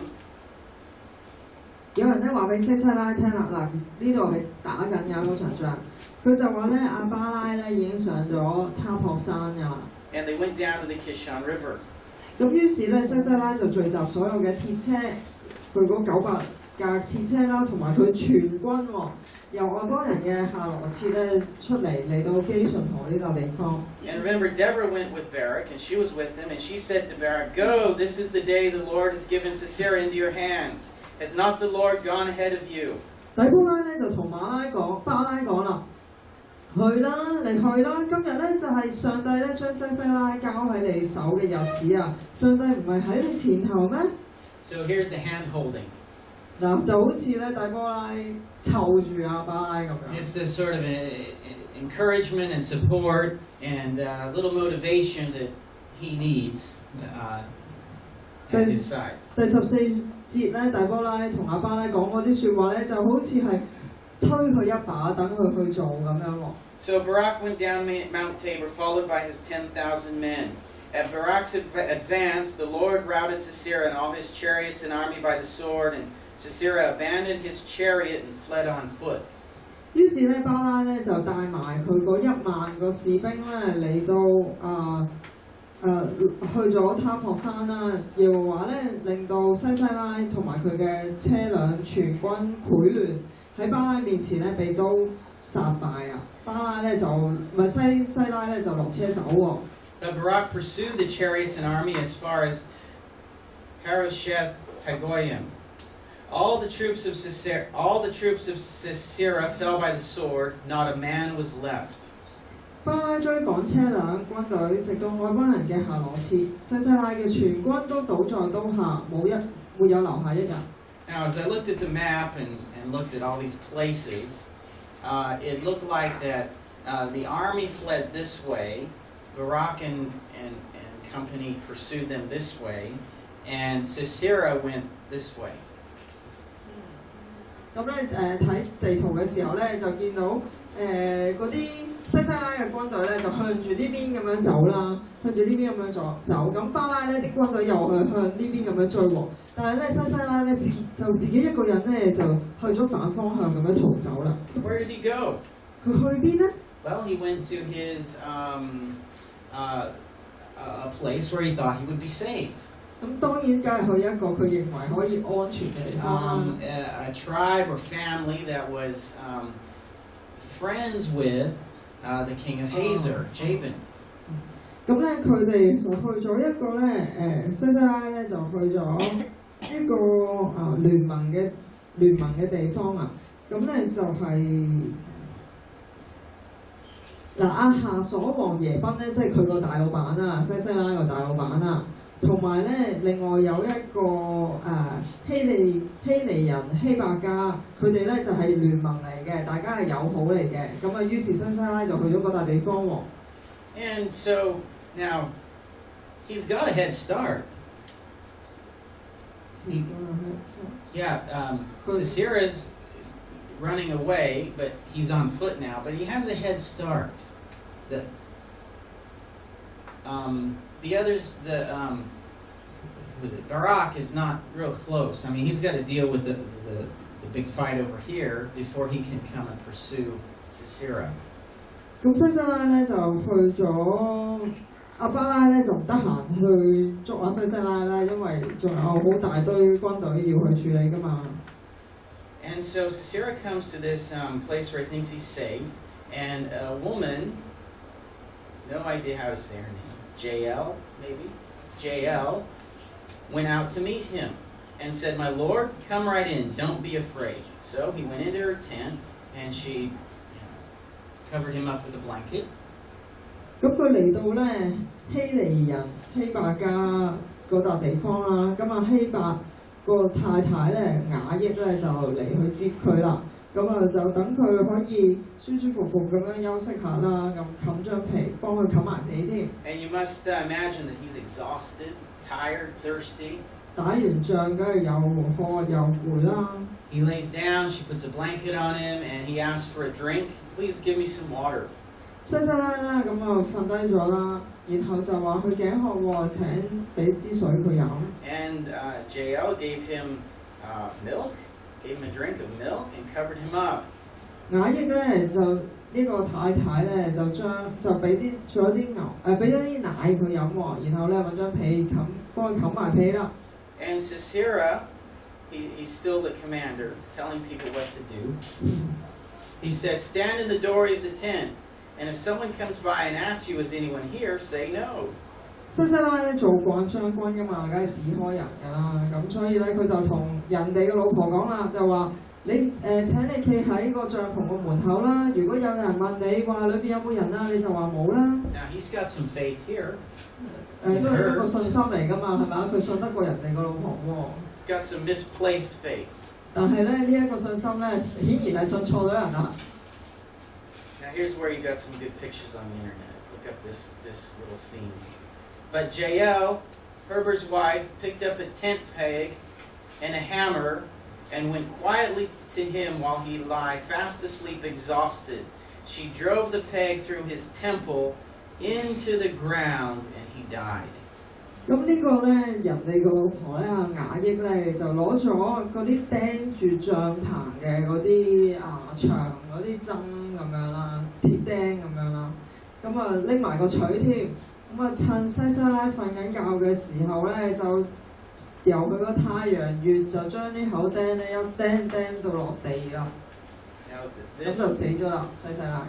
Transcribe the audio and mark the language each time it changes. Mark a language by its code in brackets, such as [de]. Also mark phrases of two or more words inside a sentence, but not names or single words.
[yue] 有人咧話俾西西拉聽啦，嗱呢度係打緊嘅嗰場仗，佢就話咧阿巴拉咧已經上咗他泊山㗎啦。 [en] And they went down to the Kishon River. [yue] 咁於是咧西西拉就聚集所有嘅鐵車，佢嗰架鐵車啦，同埋佢全軍喎，由外邦人嘅夏羅設咧出嚟到基順河呢笪地方。 [en] And remember, Deborah went with Barak, and she was with them, and she said to Barak, "Go, this is the day the Lord has given Sisera into your hands. Has not the Lord gone ahead of you?" [yue] 底波拉咧就同巴拉講啦，去啦，你去啦！今日咧就係上帝咧將西西拉交喺你手嘅日子啊！上帝唔係喺你前頭咩？ [en] So here's the hand holding. [yue] 嗱，就好似咧底波拉湊住阿巴拉咁樣。 [en] It's this sort of encouragement and support and a little motivation that he needs at his side. [yue] 第14節咧，底波拉同阿巴拉講嗰啲説話咧，就好似係推佢一把，等佢去做咁樣喎。 [en] So Barak went down Mount Tabor, followed by his 10,000 men. At Barak's advance, the Lord routed Sisera and all his chariots and army by the sword, and Sisera abandoned his chariot and fled on foot. [yue] 於是咧，巴拉咧就帶埋佢嗰1萬個士兵咧嚟到去咗塔博山啦。耶和華咧令到西西拉同埋佢嘅車輛全軍潰亂，喺巴拉面前咧被刀殺敗啊！巴拉咧就西拉咧就落車走喎。 [en] But Barak pursued the chariots and army as far as Harosheth Hagoyim. All the troops of Sisera fell by the sword; not a man was left. [yue] 巴拉追趕車輛軍隊，直到外邦人嘅夏羅設，西西拉嘅全軍都倒在刀下，沒有留下一人。 [en] Now, as I looked at the map and looked at all these places, it looked like that the army fled this way. Barak and company pursued them this way, and Sisera went this way. [yue] 咁咧睇地圖嘅時候咧，就見到嗰啲西西拉嘅軍隊咧就向住呢邊咁樣走啦，向住呢邊咁樣走。咁巴拉咧啲軍隊又向呢邊咁樣追喎，但係咧西西拉咧自己一個人咧就去咗反方向咁樣逃走啦。 [en] Where did he go? [yue] 佢去邊咧？ [en] Well, he went to his a place where he thought he would be safe. [yue] 咁當然梗係去一個佢認為可以安全嘅地方啦。 [en] A tribe or family that was friends with the king of Hazor, Jabin. [yue] 咁咧佢哋就去咗一個咧西西拉咧就去咗一個聯盟嘅地方啊。咁咧就係亞夏所王耶賓咧，即係佢個大老闆啊，西西拉個大老闆啊。同埋咧，另外有一個希尼人希伯家，佢哋咧就係聯盟嚟嘅，大家係友好嚟嘅。咁啊，於是西西拉就去咗嗰笪地方喎。 [en] And so now he's got a head start. Sisera's running away, but he's on foot now. But he has a head start. The others, Barak is not real close. I mean, he's got to deal with the big fight over here before he can come and pursue Sisera. [yue] 咁西西拉咧就去咗，阿巴拉咧就唔得閒去捉阿西西拉啦，因為仲有好大堆軍隊要去處理㗎嘛。 [en] And so Sisera comes to this place where he thinks he's safe, and a woman, no idea how to say her name, Jael, maybe? Jael went out to meet him and said, "My lord, come right in, don't be afraid." So he went into her tent and she covered him up with a blanket. [yue] 咁佢嚟到咧希尼人希伯家嗰笪地方啦，咁啊希伯個太太咧雅億咧就嚟去接佢啦。咁啊就等佢可以舒舒服服咁樣休息下啦，咁冚張被，幫佢冚埋被添。 [en] And you must imagine that he's exhausted, tired, thirsty. [yue] 打完仗梗係又渴又攰啦。 [en] He lays down, she puts a blanket on him, and he asks for a drink. "Please give me some water." [yue] 西西拉啦，咁啊瞓低咗啦，然後就話佢頸渴喎，請俾啲水佢飲。 [en] And Jael gave him milk, gave him a drink of milk, and covered him up. [yue] 雅億咧就呢個太太咧就俾咗啲奶佢飲喎，然後咧揾張被幫佢冚埋被啦。 [en] And Sisera he's still the commander, telling people what to do. He says, stand in the doorway of the tent, and if someone comes by and asks you, is anyone here, say no. [yue] 西西拉咧做慣將軍噶嘛，梗係指開人噶啦，咁所以咧佢就同人哋嘅老婆講啦，就話你請你企喺個帳篷個門口啦，如果有人問你話裏邊有冇人啦，你就話冇啦。 [en] Now he's got some faith here. [yue] 都係一個信心嚟噶嘛，係咪啊？佢信得過人哋個老婆喎。 [en] He's got some misplaced faith. [yue] 但係咧呢一個信心咧，顯然係信錯咗人啦。 [en] Now here's where you got some good pictures on the internet. Look up this little scene. But Jael, Herbert's wife, picked up a tent peg and a hammer and went quietly to him while he lay fast asleep, exhausted. She drove the peg through his temple into the ground, and he died. [yue] 咁呢個咧，人哋個老婆咧雅億咧就攞咗嗰啲釘住帳棚嘅嗰啲牆嗰啲針咁樣啦，鐵釘咁樣啦，咁啊拎埋個錘添，咁啊趁西西拉瞓緊覺嘅時候咧，就由佢個太陽穴就將啲口釘咧一釘到落地啦，咁就死咗啦，西西拉。